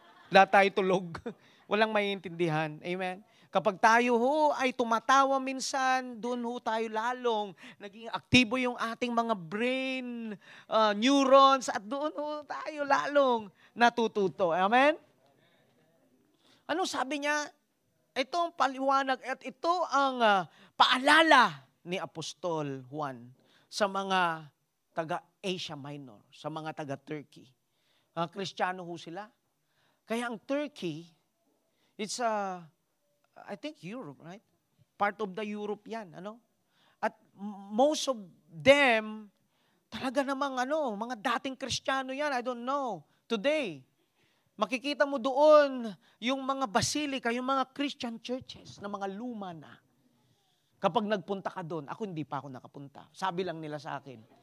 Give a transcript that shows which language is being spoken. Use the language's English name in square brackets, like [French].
[Filipino] Lahat tayo tulog. Walang maiintindihan. Amen? Kapag tayo ho ay tumatawa minsan, doon ho tayo lalong naging aktibo yung ating mga brain neurons at doon ho tayo lalong natututo. Amen? Ano sabi niya? Ito ang paliwanag at ito ang paalala ni Apostol Juan sa mga taga-Asia Minor, sa mga taga-Turkey. Kristiyano ho sila. [English] Kaya ang Turkey, it's I think Europe, right? Part of the Europe yan, At most of them, [Filipino] talaga namang mga dating Kristiyano yan, [English] I don't know. [Filipino] Today, makikita mo doon yung mga basilika, yung mga Christian churches na mga luma na. Kapag nagpunta ka doon, ako hindi pa ako nakapunta. Sabi lang nila sa akin.